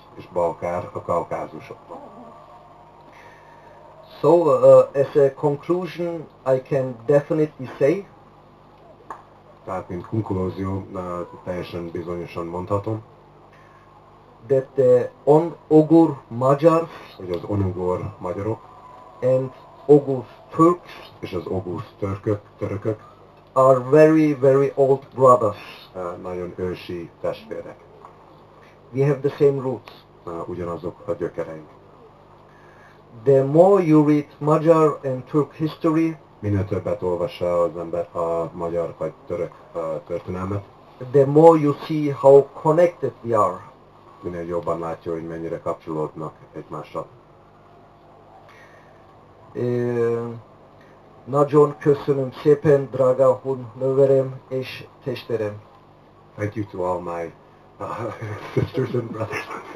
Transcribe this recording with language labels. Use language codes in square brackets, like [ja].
[hu] És Balkár a Kaukázusokban. [en] So, as a conclusion, I can definitely say [hu] Tehát, mint konklúzió, teljesen bizonyosan mondhatom, [en] that the On-Ugur Magyars [hu] hogy az onugor magyarok [en] and Ugur Turks [hu] és az ogur törökök [en] are very, very old brothers. [hu] nagyon ősi testvérek. [en] We have the same roots. [hu] Ugyanazok a gyökereink. [en] The more you read Magyar and Turk history, [hu] Minél többet olvassa az ember a magyar vagy török történelmet, [en] the more you see how connected we are. [hu] minél jobban látja, hogy mennyire kapcsolódnak egymással. Nagyon köszönöm szépen, drága Hun nővérem és testvérem. [en] Thank you to all my sisters and brothers.